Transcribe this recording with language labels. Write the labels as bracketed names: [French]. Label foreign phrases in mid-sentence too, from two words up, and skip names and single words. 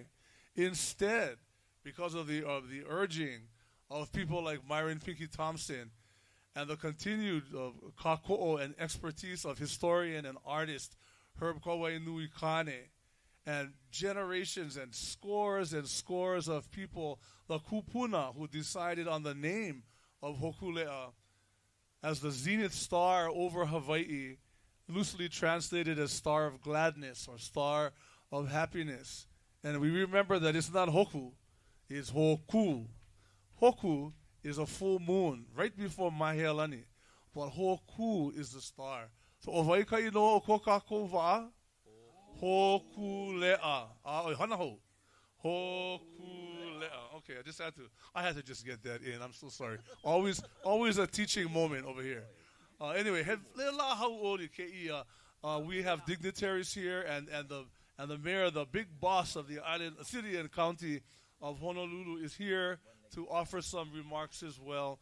[English] Instead, because of the urging of people like Myron Pinky Thompson and the continued kāko'o and expertise of historian and artist Herb Moananuiākea, and generations and scores of people, the kupuna, who decided on the name of Hōkūleʻa as the zenith star over Hawaii, loosely translated as star of gladness or star of happiness. And we remember that it's not Hoku, it's Hōkū. Hoku is a full moon right before Mahealani, but Hōkū is the star. [Hawaiian] So ovai ka ino o ko kākou wa'a? Hōkūleʻa. Ohana ho. Hōkūleʻa. [English] Okay, I had to just get that in. I'm so sorry. Always a teaching moment over here. Anyway, we have dignitaries here and the mayor, the big boss of the island, city and county of Honolulu is here to offer some remarks as well.